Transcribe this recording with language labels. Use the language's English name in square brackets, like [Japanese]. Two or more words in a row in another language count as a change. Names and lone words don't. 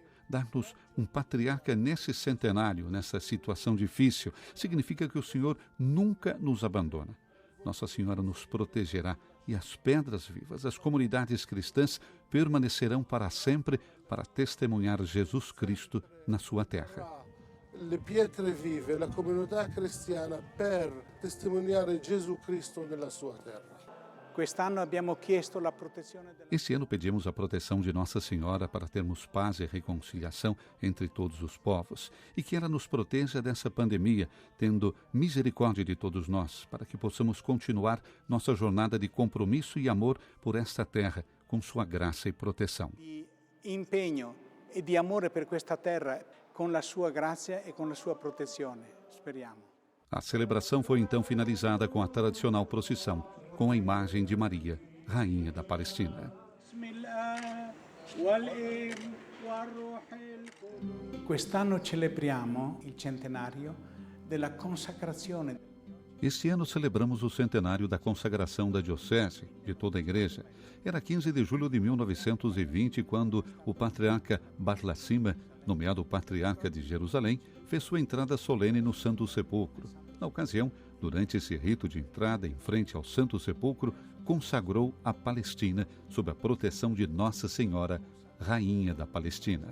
[Portuguese] Dar-nos um patriarca nesse centenário, nessa situação difícil, significa que o Senhor nunca nos abandona. Nossa Senhora nos protegerá e as pedras vivas, as comunidades cristãs, permanecerão para sempre para testemunhar Jesus Cristo na sua terra. [Italian] Le pietre vive, la comunità cristiana per testimoniare Gesù Cristo nella sua terra. [Portuguese] Esse ano pedimos a proteção de Nossa Senhora para termos paz e reconciliação entre todos os povos e que ela nos proteja dessa pandemia, tendo misericórdia de todos nós, para que possamos continuar nossa jornada de compromisso e amor por esta terra, com sua graça e proteção. [Italian] Impegno e di amore per questa terra, [Portuguese] com a sua graça e com a sua [Italian] protezione. Speriamo. [Portuguese] A celebração foi então finalizada com a tradicional procissão, com a imagem de Maria, Rainha da Palestina. [Italian] Quest'anno celebriamo il centenario della consacrazione. [Portuguese] Este ano celebramos o centenário da consagração da Diocese, de toda a Igreja. Era 15 de julho de 1920, quando o patriarca Barlassima, nomeado patriarca de Jerusalém, fez sua entrada solene no Santo Sepulcro. Na ocasião, durante esse rito de entrada em frente ao Santo Sepulcro, consagrou a Palestina sob a proteção de Nossa Senhora, Rainha da Palestina.